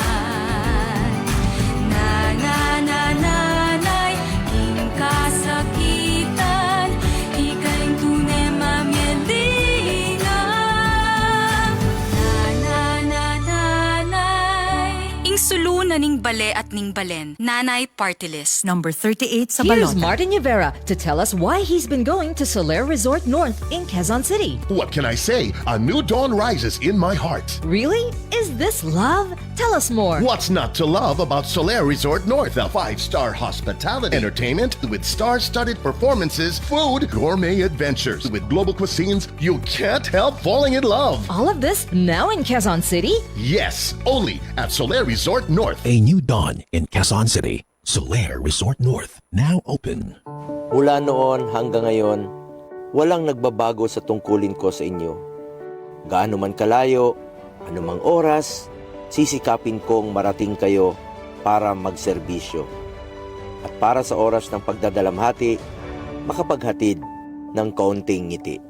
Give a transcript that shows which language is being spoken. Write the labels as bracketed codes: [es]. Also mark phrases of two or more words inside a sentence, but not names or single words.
[pam] Nanay, king kasakitan, ikaing tunay mamyelinga. Nanay, ing sulunan ning bale at ning balen, Nanay Party List. [tl] Number 38 sa [en] Here's [tl] Balota. [en] Martin Rivera to tell us why he's been going to Soler Resort North in Quezon City. What can I say? A new dawn rises in my heart. Really? Is this love? Tell us more. What's not to love about Soler Resort North? A 5-star hospitality, entertainment with star-studded performances, food, gourmet adventures. With global cuisines, you can't help falling in love. All of this now in Quezon City? Yes, only at Soler Resort North. A new dawn in Quezon City. Soler Resort North, now open. [tl] Mula noon hanggang ngayon, walang nagbabago sa tungkulin ko sa inyo. Gaano man kalayo, anumang oras, sisikapin kong marating kayo para magserbisyo. At para sa oras ng pagdadalamhati, makapaghatid ng kaunting ngiti.